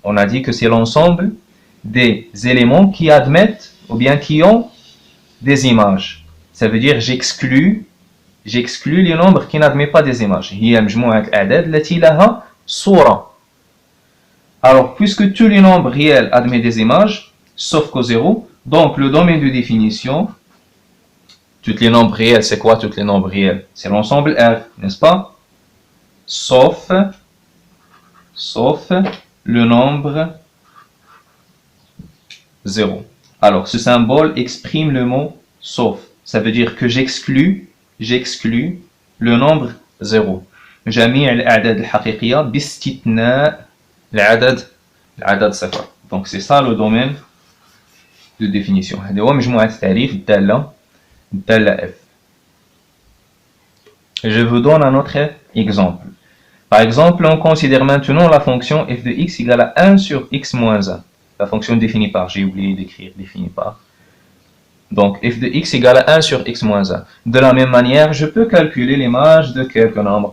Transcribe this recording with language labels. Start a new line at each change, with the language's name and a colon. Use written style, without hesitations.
French: On a dit que c'est l'ensemble des éléments qui admettent ou bien qui ont des images. Ça veut dire j'exclus les nombres qui n'admettent pas des images.
Arabic: هي مجموعة الأعداد التي لها صورة.
French: Alors, puisque tous les nombres réels admettent des images, sauf qu'au 0, donc le domaine de définition, tous les nombres réels, c'est quoi tous les nombres réels? C'est l'ensemble R, n'est-ce pas? Sauf le nombre 0. Alors, ce symbole exprime le mot sauf. Ça veut dire que j'exclus le nombre 0.
Arabic: جميع الأعداد الحقيقية باستثناء العدد صفر.
French: Donc c'est ça le domaine de définition.
Arabic: هذا هو مجموعة التعريف الدالة F.
French: Je vous donne un autre exemple. Par exemple, on considère maintenant la fonction f de x égale à 1 sur x moins 1. La fonction définie par, j'ai oublié d'écrire définie par. Donc, f de x égale à 1 sur x moins 1. De la même manière, je peux calculer l'image de quelques nombres.